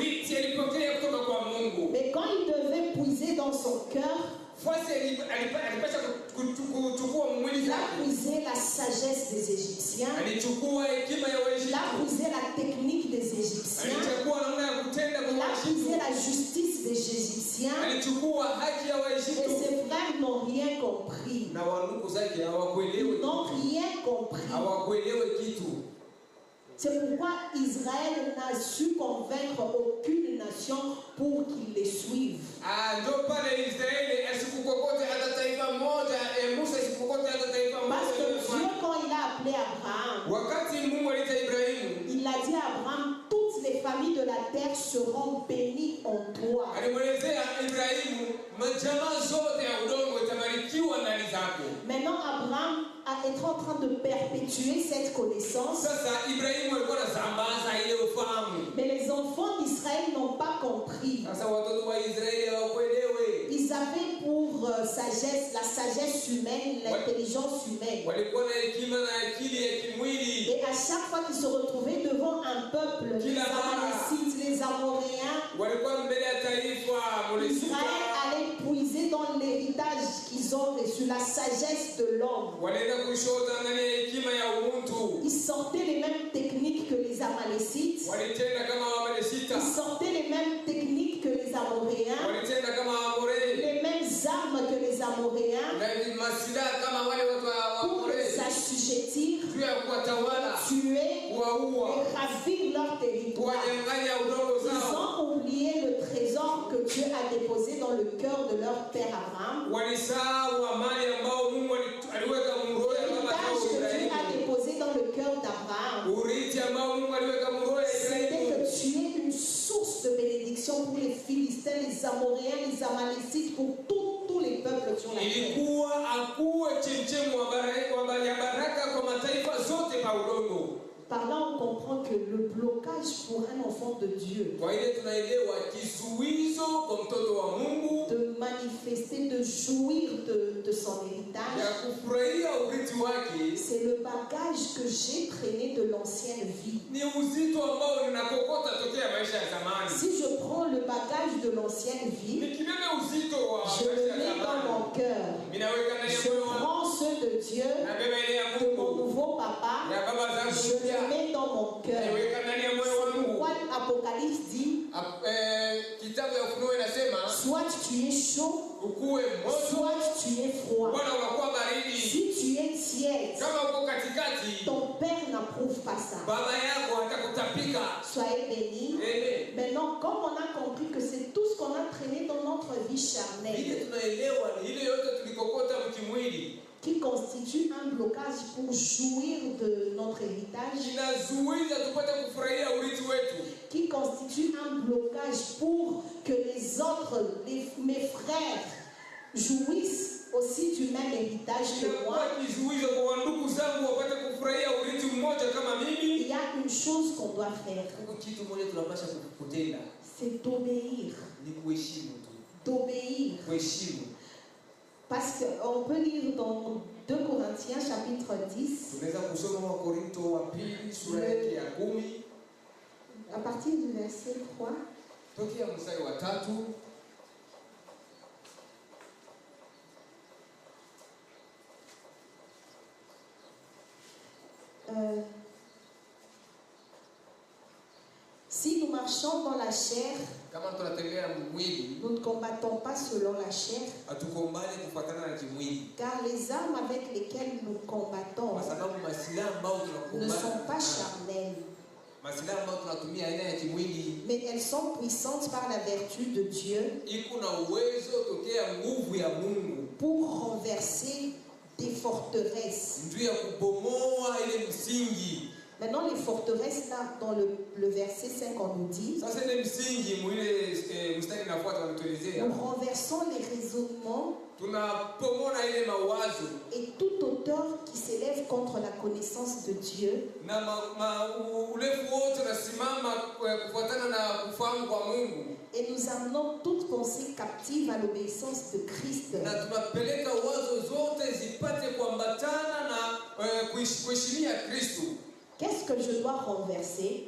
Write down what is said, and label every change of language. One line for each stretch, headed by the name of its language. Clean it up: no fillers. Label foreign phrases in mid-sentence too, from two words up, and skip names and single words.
French: Mais quand il devait puiser dans son cœur, il a puisé la sagesse des Égyptiens, il a puisé la technique des Égyptiens, il a puisé la justice des Égyptiens, et ses frères n'ont rien compris. Ils n'ont rien compris. C'est pourquoi Israël n'a su convaincre aucune nation pour qu'ils les suivent.
Swahili: Ndio pale Israeli asikukokote hata taifa moja, Musa asikukokote hata taifa
French: Parce que
Swahili: moja.
French: Dieu, quand il a appelé Abraham,
Swahili: Wakati Mungu aliita Ibrahimu,
French: il a dit à Abraham, toutes les familles de la terre seront bénies en toi.
Swahili: alimwelezea Ibrahimu majamaa zote ya udongo itabarikiwa ndani zako.
French: Maintenant, Abraham est en train de perpétuer cette connaissance.
Swahili: Sasa Ibrahimu alikuwa anasambaza ile ufahamu.
French: Mais les enfants d'Israël n'ont pas compris.
Swahili: Sasa watoto wa Israeli hawakuelewe.
French: Ils avaient pour sagesse, la sagesse humaine, l'intelligence humaine.
Swahili: Walikuwa na hekima na akili ya kimwili.
French: Et à chaque fois qu'ils se retrouvaient devant un peuple, les Amalécites, les Amoréens,
Swahili: Walikuwa mbele ya taifa
French: Israël allait puiser dans l'héritage qu'ils ont reçu, la sagesse de l'homme.
Swahili: walienda kushota ndani ya hekima ya umuntu.
French: Ils sortaient les mêmes techniques que les Amalécites.
Swahili: Walitenda kama Wamalesita.
French: Ils sortaient les mêmes techniques que les Amoréens.
Swahili: Walitenda kama Waamorei.
French: Les mêmes armes que les Amoréens.
Swahili: Na masilaha kama wale watu wa
French: Pour les
Swahili: Waamorei.
French: assujettir,
Swahili: Juu ya kuwatawala,
French: tuer
Swahili: kuwaua,
French: et ravir leur territoire.
Swahili: kuwanyang'anya udongo
French: Ils
Swahili: zao.
French: ont oublié le trésor que Dieu a déposé dans le cœur de leur père Abraham.
Swahili: Walisahau amani ambao Mungu aliweka mroho ya baba
French: L'héritage
Swahili: yao
French: que Dieu a
Swahili: Ibrahimu.
French: déposé dans le cœur d'Abraham,
Swahili: Urithi ambao Mungu aliweka mroho ya
French: c'était
Swahili: Ibrahimu.
French: que tu es une source de bénédiction pour les Philistins, les Amoréens, les Amalécites, pour tous les peuples sur la terre.
Swahili: Ilikuwa akuwe chemchemu ya baraka kwa mataifa zote pa udongo.
French: Par là, on comprend que le blocage pour un enfant de Dieu
Swahili: Kwa ile tunaelewa kizuizo kwa mtoto wa Mungu
French: de manifester, de jouir de son héritage,
Swahili: ya kufurahia urithi wake
French: c'est le bagage que j'ai traîné de l'ancienne vie.
Swahili: ni uzito ambao ninakokota tokea maisha ya zamani.
French: Si je prends le bagage de l'ancienne vie,
Swahili: Nikibebe uzito wa
French: je le
Swahili: maisha ya
French: mets dans mon
Swahili: zamani,
French: cœur.
Swahili: ninaweka ndani ya
French: Je
Swahili: moyo wangu,
French: prends ceux de Dieu,
Swahili: nabeba ile ya
French: de mon
Swahili: Mungu
French: nouveau papa,
Swahili: ya baba zangu
French: je
Swahili: mpya,
French: le mets dans mon cœur.
Swahili: niweka ndani ya moyo
French: C'est
Swahili: wangu.
French: pourquoi Apocalypse dit,
Swahili: Kitabu ya Ufunuo inasema
French: soit tu es chaud,
Swahili: ukuwe moto
French: soit tu es froid.
Swahili: wala unakuwa baridi.
French: Si tu es tiède,
Swahili: Kama uko katikati,
French: ton père n'approuve pas ça.
Swahili: baba yako atakutapika.
French: Soyez bénis.
Swahili: Amen.
French: Maintenant, comme on a compris que c'est tout ce qu'on a traîné dans notre vie
Swahili: Ile
French: charnelle,
Swahili: tunaelewa ni ile yote tulikokota mkimwili
French: qui constitue un blocage pour jouir de notre héritage,
Swahili: inazuiza tupate kufurahia urithi wetu,
French: qui constitue un blocage pour que les autres, mes frères, jouissent aussi du même héritage que moi.
Swahili: inakuwa kizuizo kwa ndugu zangu wapate kufurahia urithi mmoja kama mimi.
French: Il y a une chose qu'on doit faire,
Swahili: Huko kitu moja tunapaswa kutenda
French: c'est d'obéir.
Swahili: ni kuheshimu tu,
French: D'obéir.
Swahili: kuheshimu.
French: Parce qu'on peut lire dans 2 Corinthiens chapitre 10,
Swahili: Tunaweza kusoma Wakorinto wa pili sura yake ya 10
French: à partir du verset 3.
Swahili: tokea mstari wa 3.
French: Si nous marchons dans la chair,
Swahili: Kama tunatembea mwili,
French: nous ne combattons pas selon la chair,
Swahili: hatukombani kufuatana na kimwili,
French: car les armes avec lesquelles nous combattons
Swahili: kwa sababu masilaha ambayo
French: ne sont pas
Swahili: tunakumbana,
French: charnelles,
Swahili: masilaha ambayo tunatumia aina ya kimwili
French: mais elles sont puissantes par la vertu de Dieu
Swahili: iko na uwezo tokea nguvu ya Mungu
French: pour renverser des forteresses.
Swahili: ndio ya kubomoa ile msingi.
French: Maintenant, les forteresses, là, dans le verset 5, on nous dit,
Swahili: Sasa ile msingi mwile mstari nafuata wanatuelezea,
French: nous renversons les raisonnements
Swahili: tunapomona ile mawazo
French: et toute hauteur qui s'élève contre la connaissance de Dieu,
Swahili: na urefu wote unasimama kufuatana na kufahamu kwa Mungu,
French: et nous amenons toute pensée captive à l'obéissance de Christ.
Swahili: na tunapeleka wazo zote zipate kuambatana na kuheshimia Kristo.
French: Qu'est-ce que je dois renverser?